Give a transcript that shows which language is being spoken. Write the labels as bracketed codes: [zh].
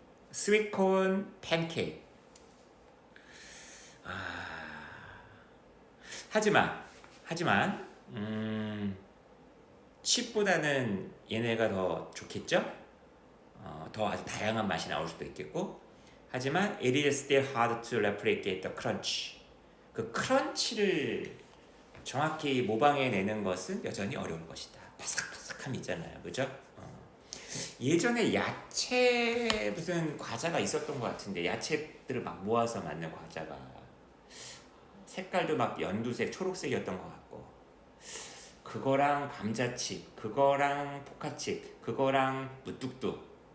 [ko] 스윗콘 팬케이크. 하지만 칩보다는 얘네가 더 좋겠죠? 더 아주 다양한 맛이 나올 수도 있겠고. 하지만 [en] it is still hard to replicate the crunch. [ko] 그 크런치를 정확히 모방해내는 것은 여전히 어려운 것이다. 바삭바삭함이 있잖아요, 그죠? 예전에 야채 무슨 과자가 있었던 것 같은데, 야채들을 막 모아서 만든 과자가 색깔도 막 연두색, 초록색이었던 것 같고, 그거랑 감자칩, 그거랑 포카칩, 그거랑 무뚝뚝.